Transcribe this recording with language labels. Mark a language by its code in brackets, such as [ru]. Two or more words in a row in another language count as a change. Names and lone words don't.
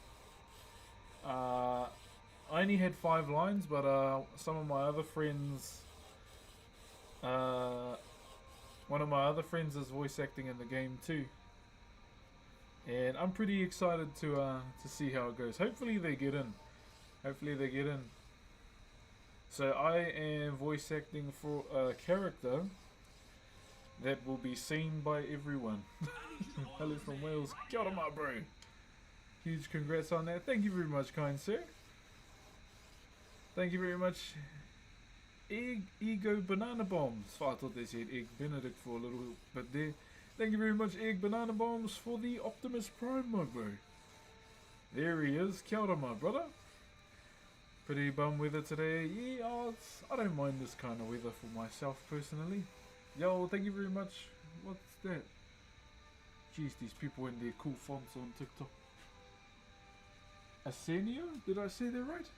[en] I only had 5 lines, but some of my other friends, one of my other friends is voice acting in the game too, and I'm pretty excited to see how it goes. Hopefully they get in. So I am voice acting for a character that will be seen by everyone. Hello from Wales. [mi] Kia ora, [en] my bro. Huge congrats on that. Thank you very much, kind sir. Thank you very much. Ego Banana Bombs. Oh, I thought they said Egg Benedict for a little bit there. Thank you very much, Egg Banana Bombs, for the Optimus Prime, my bro. There he is. [mi] Kia ora, [en] my brother. Pretty bum weather today. Yeah, I don't mind this kind of weather for myself personally. Yo, thank you very much. What's that? Jeez, these people in their cool fonts on TikTok. Asenio? Did I say that right?